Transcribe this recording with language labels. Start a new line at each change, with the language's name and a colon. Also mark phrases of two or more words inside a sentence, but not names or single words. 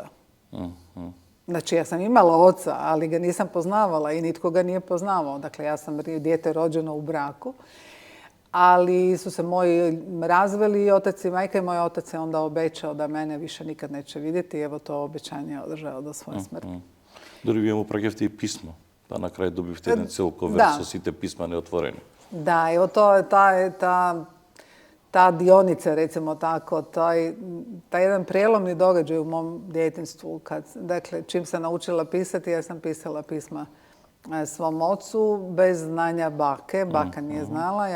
Croatian: Znači, ja sam imala oca, ali ga nisam poznavala i nitko ga nije poznavao. Dakle, ja sam dijete rođeno u braku, ali su se moji razveli i otac i majka i moj otac je onda obećao da mene više nikad neće vidjeti i evo to obećanje je održao do svoje smrti.
Macedonian: Дори вие му праќавте и писмо, да на крај добивте еден цел ковер со сите писма неотворени.
Croatian: Da, evo to je ta dionica, recimo tako, taj jedan prijelomni događaj u mom djetinjstvu. Dakle, čim sam naučila pisati, ja sam pisala pisma svom ocu bez znanja bake. Baka nije znala.